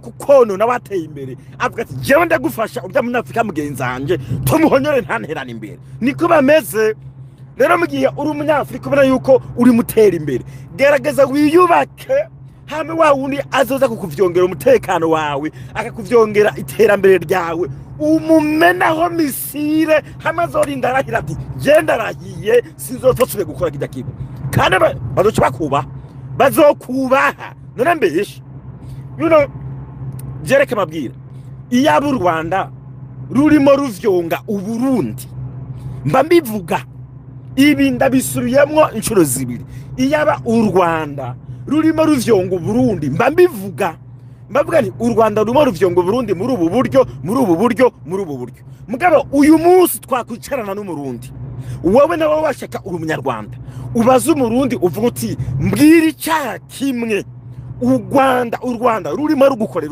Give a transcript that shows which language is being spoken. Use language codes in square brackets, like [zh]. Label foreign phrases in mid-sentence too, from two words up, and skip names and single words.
[rn] kukonona wateye imbere avuga ati jewe ndagufasha urya munyafrika mugenzanje tumuhonyore ntanterana imbere niko bameze rero mugiye uri umunyafrika ubona yuko uri mutera imbere gerageza wiyubake hame wa wundi azoza kukuvyongera umutekano wawe akakuvyongera iterambere ryawe umumenaho misire hamazorinda arahira ati genda rahiye sizotosubire gukora kidakibo kandi bazoca bazokubaha none mbeshe jereke mabwira iyaba u Rwanda rurimo ruvyonga uburundi mba mbivuga ibi ndabisubiyemwo inshuro zibiri iyaba u Rwanda rurimo ruvyonga uburundi mba mbivuga mbavuga ni u Rwanda rurimo ruvyonga uburundi muri ubu buryo mugabo uyu munsi twakwicarana n'umurundi wowe nawe washaka uri umunyarwanda ubaza umurundi uvuga uti mbwira icyaha kimwe u Rwanda rurimo rugukorera